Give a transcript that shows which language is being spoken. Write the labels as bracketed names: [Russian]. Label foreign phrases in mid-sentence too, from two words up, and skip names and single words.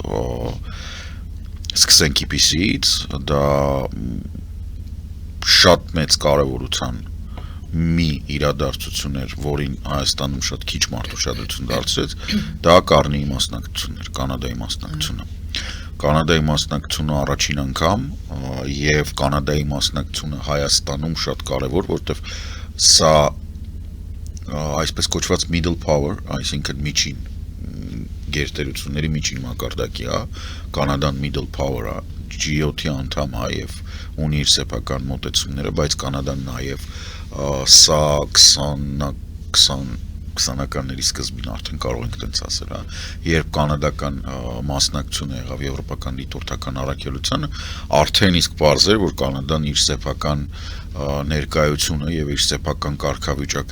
[Armenian] սկսենք EPC-ից, դա շատ մեծ կարևորության մի իրադարձություն էր, որին Հայաստանում շատ քիչ մարդ ուշադրություն դարձրեց, դա Կարնիի մասնակցությունն էր, Կանադայի մասնակցությունը։ Կանադայի մասնակցությունը առաջին անգամ եւ Կանադայի մասնակցությունը Հայաստանում շատ կարևոր, որտեվ սա այսպես կոչված [English] middle power, [Armenian] այսինքն միջին գերտերությունների միջին մակարդակի է, Կանադան [English] middle power [Armenian] է, G7-ի անդամ է եւ ունի իր սեփական մոտեցումները, բայց Կանադան նաեւ սա 20-ականների սկզբին արդեն կարող ենք տենց ասել, երբ կանադական մասնակցությունը եղավ եվրոպական դիտորդական առաքելությանը, արդեն իսկ պարզ էր, որ Կանադան իր սեփական ներկայությունը եւ իր սեփական կարգավիճակը,